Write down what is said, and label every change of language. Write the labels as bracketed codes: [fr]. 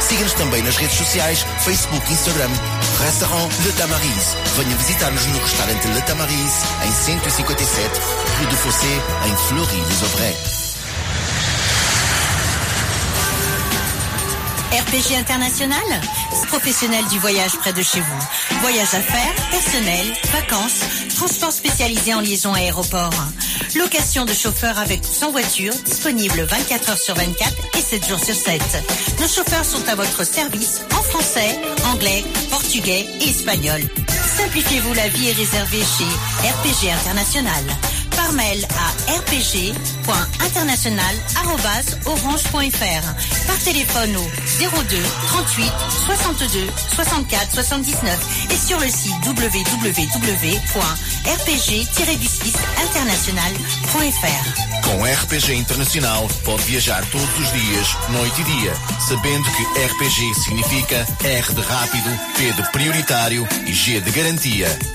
[pt] Siga-nos também nas redes sociais, Facebook e Instagram. Restaurant Le Tamariz. Venha visitar-nos no restaurante Le Tamariz, em 157, Rue de Fossé, em Fleury-les-Aubrais. [fr] RPG International, professionnel du voyage près de chez vous. Voyage à faire, personnel, vacances, transport spécialisé en liaison aéroport. Location de chauffeurs avec ou sans voiture, disponible 24 heures sur 24 et 7 jours sur 7. Nos chauffeurs sont à votre service en français, anglais, portugais et espagnol. Simplifiez-vous la vie et réservez chez RPG International. par mail à rpg.international@orange.fr, par téléphone au 02 38 62 64 79 et sur le site www.rpg-international.fr. [pt] Com RPG Internacional pode viajar todos os dias, noite e dia, sabendo que RPG significa R de rápido, P de prioritário e G de garantia.